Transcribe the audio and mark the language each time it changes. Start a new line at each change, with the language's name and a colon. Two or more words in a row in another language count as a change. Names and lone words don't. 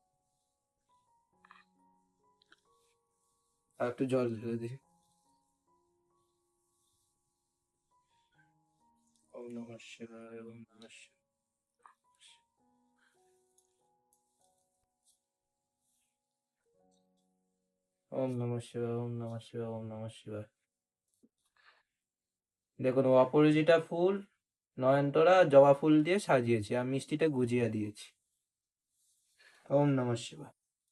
Bangla: আর একটু জল ঢেলে দিই।
Sanskrit: ওম নমঃ শিবায়, ওম নমঃ শিবায়। ওম নমঃ শিবায়, ওম নমঃ শিবায়, ওম নমঃ শিবায়।
Bangla: দেখুন, অপরাজিতা ফুল, নয়নতারা, জবা ফুল দিয়ে সাজিয়েছি, আর মিষ্টিটা গুজিয়ে দিয়েছি।
Sanskrit: ওম নমঃ শিবায়।